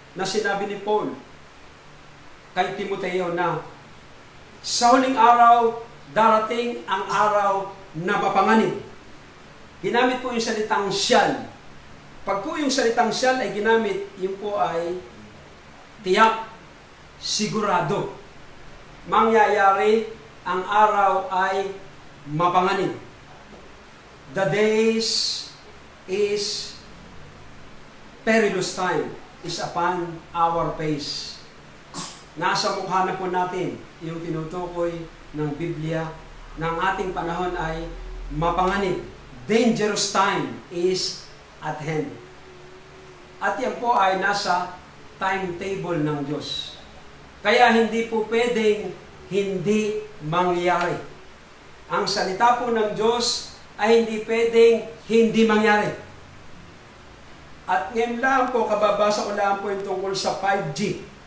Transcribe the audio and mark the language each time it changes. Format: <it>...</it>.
<tl>na sinabi ni Paul kay Timoteo na sa huling araw, darating ang araw na mapanganib. Ginamit po yung salitang siyal. Pag po yung salitang siyal ay ginamit, yun po ay tiyak, sigurado. Mangyayari, ang araw ay mapanganib.</tl> <en>The days is perilous time is upon our face.</en> <tl>Nasa mukha na po natin yung tinutukoy ng Biblia ng ating panahon ay mapanganib.</tl> <en>Dangerous time is at hand.</en> <tl>At yan po ay nasa timetable ng Diyos. Kaya hindi po pwedeng hindi mangyari. Ang salita po ng Diyos ay hindi pwedeng hindi mangyari. At ngayon lang po, kababasa ko lang po yung tungkol sa 5G.</tl>